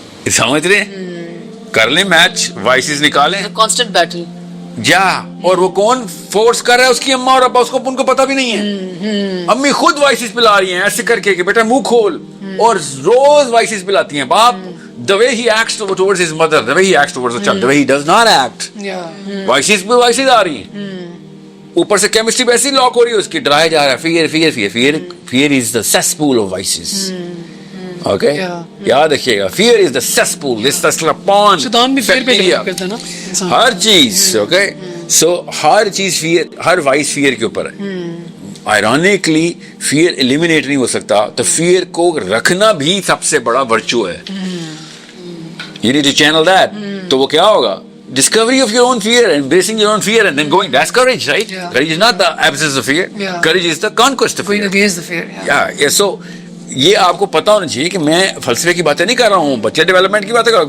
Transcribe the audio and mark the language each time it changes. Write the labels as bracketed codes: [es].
[ur] سمجھ رہے؟ کر لیں میچ، وائسز نکالیں، [en] Constant battle. [ur] جا، اور وہ کون فورس کر رہا ہے؟ اس کی اماں اور ابا، اس کو ان کو پتہ بھی نہیں ہے. امی خود وائسز پلا رہی ہیں ایسے کر کے کہ بیٹا منہ کھول، اور روز وائسز پلاتی ہیں. [en] باپ the way he acts towards his mother, the way he acts towards the child, the way he does not act. [ur] Voices پہ وائسز آ رہی ہیں، اوپر سے کیمسٹری ویسی لاک ہو رہی ہے اس کی، ڈرایا جا رہا ہے. [en] fear is the cesspool of vices. Okay, [ur] یاد رکھیے گا، [en] fear is the cesspool. [ur] اس طرح پان شیطان بھی فیئر پہ ڈیولپ کرتا ہے نا ہر چیز. اوکے، سو ہر چیز فیئر، ہر وائس فیئر کے اوپر ہے. آئرونکلی فیئر ایلیمینیٹ نہیں ہو سکتا، تو فیئر کو رکھنا بھی سب سے بڑا ورچو ہے. [en] You need to channel that. [ur] تو وہ کیا ہوگا؟ [en] Discovery of your own fear, embracing your own fear and then going. That's courage, right? Yeah. Courage is not the absence of fear. Yeah. Courage is the conquest of fear. Going against the fear. Yeah. [ur] So یہ آپ کو پتا ہونا چاہیے کہ میں فلسفے کی باتیں نہیں کر رہا ہوں، بچے ڈیولپمنٹ کی باتیں کر رہا ہوں.